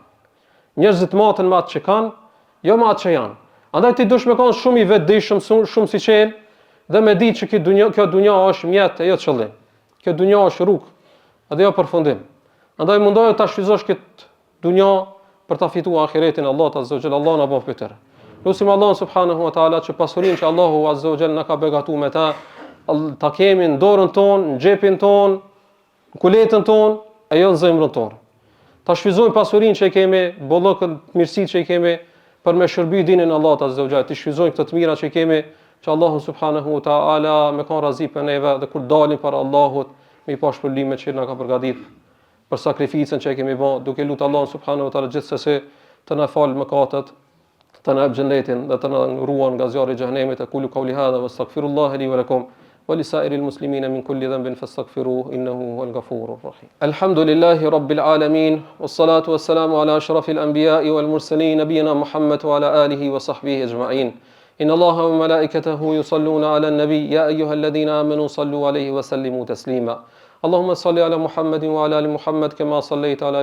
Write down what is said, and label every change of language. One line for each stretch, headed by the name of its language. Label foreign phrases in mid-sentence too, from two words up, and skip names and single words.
Albanian: Njerëzit maten me atë që kanë, jo me atë që janë. Andaj ti dush me kanë shumë i vetëdijshëm, shumë si qelë, dhe me ditë që kjo dunja është mjet e jo qëllim. Kjo dunja është rrugë, edhe jo përfundim. Andaj mundohet ta shfryzosh këtë dunja për ta fituar ahiretin Allahut
Arabic: عز وجل.
Albanian: Allah na bëf pyetër. Lutim Allahun
Arabic: سبحانه وتعالى
Albanian: që pasurinë që Allahu
Arabic: عز وجل
Albanian: na ka begatuar me ta kemi në dorën tonë, në xhepin tonë, në kuletën tonë, e jo në zemrën tonë. Ta shfryzojmë pasurinë që kemi, bollokën, mirësitë që kemi për me shërby dinin Allahut
Arabic: عز وجل.
Albanian: Të shfryzojmë këto të mira që kemi, që Allahu
Arabic: سبحانه وتعالى
Albanian: me ka razi për neve dhe kur dalim para Allahut, me i pa shpërblimet që na ka përgatitur për sakrificën që kemi bërë, duke lutur Allahun
Arabic: سبحانه وتعالى
Albanian: gjithsesi të na falë mëkatet, të na jap xhenetin dhe të na ruan nga zjarri i xhenemit.
Arabic: أقول قولي هذا وأستغفر الله لي ولكم ولسائر المسلمين من كل ذنب فاستغفروه إنه هو الغفور الرحيم. الحمد لله رب العالمين والصلاة والسلام على أشرف الأنبياء والمرسلين نبينا محمد وعلى آله وصحبه أجمعين. إن الله وملائكته يصلون على النبي يا أيها الذين آمنوا صلوا عليه وسلموا تسليما اللهم صل على محمد وعلى آل محمد كما صليت على